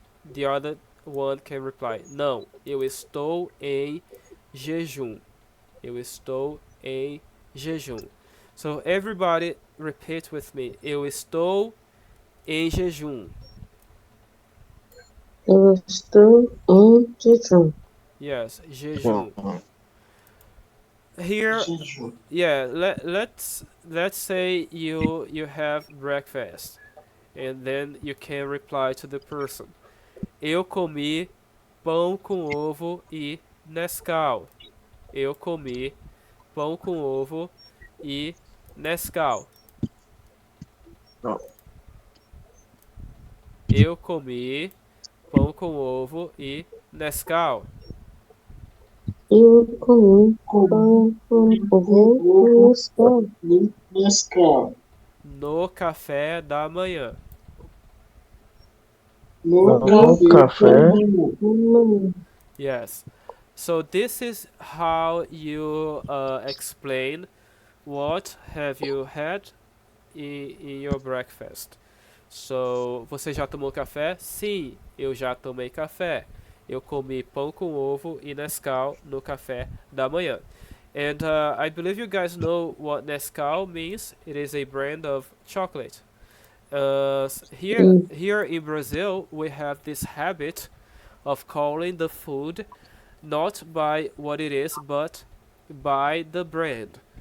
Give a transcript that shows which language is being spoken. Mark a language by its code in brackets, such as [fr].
[en] The other one can reply, [pt] não, eu estou em jejum. Eu estou em jejum. [en] So everybody repeat with me. [pt] Eu estou em jejum. Eu estou em jejum. [en] Yes, jejum. Here, [pt] jejum. [en] yeah, let's say you have breakfast and then you can reply to the person. [pt] Eu comi pão com ovo e Nescau. Eu comi pão com ovo e Nescau. No. Eu comi pão com ovo e Nescau. Eu comi Como pão com ovo e Nescau Nescau. No café da manhã. No No café da café. manhã. da manhã. [en] Yes. So this is how you explain what have you had in your breakfast. [pt] So, você já tomou café? Sim, eu já tomei café. Eu comi pão com ovo e Nescau no café da manhã. [en] And I believe you guys know what Nescau means. It is a brand of chocolate. [pt] Sim. [en] Here in Brazil, we have this habit of calling the food not by what it is, but by the brand.